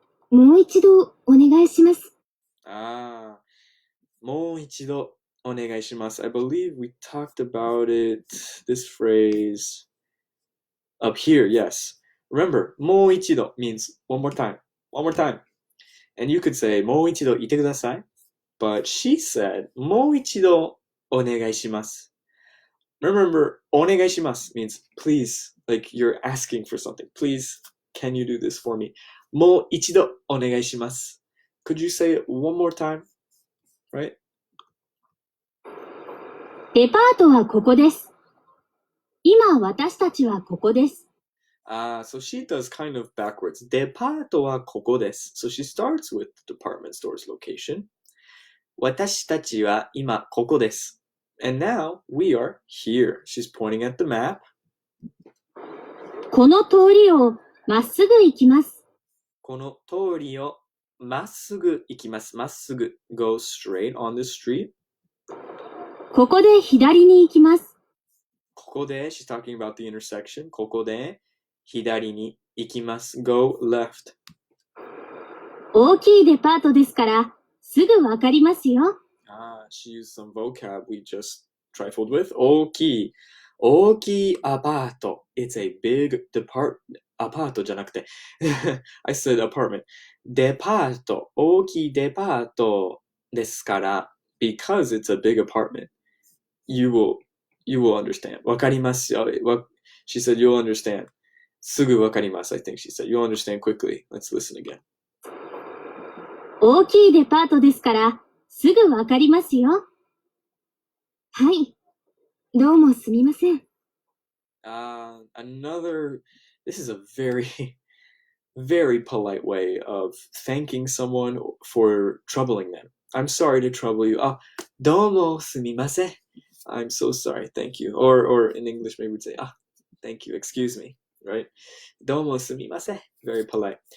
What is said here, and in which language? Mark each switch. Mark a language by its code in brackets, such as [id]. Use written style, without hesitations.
[ja] もう一度お願いします。もう一度お願いします。 [en] I believe we talked about it, this phrase up here, yes. Remember, もう一度 means one more time. One more time. And you could say, [ja] もう一度言ってください. [en] But she said, [ja] もう一度お願いします. [en] Remember, お願いします means please, like you're asking for something. Please, can you do this for me? [ja] もう一度お願いします. [en] Could you say it one more time? Right? [ja] デパートはここです。今私たちはここです。 [en] So she does kind of backwards. [ja] デパートはここです. [en] So she starts with the department store's location. [ja] 私たちは今ここです. [en] And now we are here. She's pointing at the map. [ja] この通りをまっすぐ行きます。この通りをまっすぐ行きます。まっすぐ [en] go straight on the street. [ja] ここで左に行きます。 [en] ここで she's talking about the intersection. [ja] ここで左に行きます。 [en] go left. [ja] 大きいデパートですからすぐわかりますよ。 [en] She used some vocab we just trifled with. [ja] 大きいアパート. [en] It's a big [ja] アパートじゃなくて [en] I said apartment. [ja] デパート。大きいデパートですから [en] because it's a big apartment. You will understand. [ja] わかりますよ。 [en] She said you'll understand. [ja] すぐわかります [en] I think she said. You'll understand quickly. Let's listen again. [ja] 大きいデパートですからすぐわかりますよ。はい。どうもすみません。 [en] Another This is a very, very polite way of thanking someone for troubling them. I'm sorry to trouble you. [ja] Ah, domo sumimasen. [en] I'm so sorry, thank you. Or in English, maybe we'd say, ah, thank you, excuse me, right? [ja] Domo sumimasen. [en] Very polite.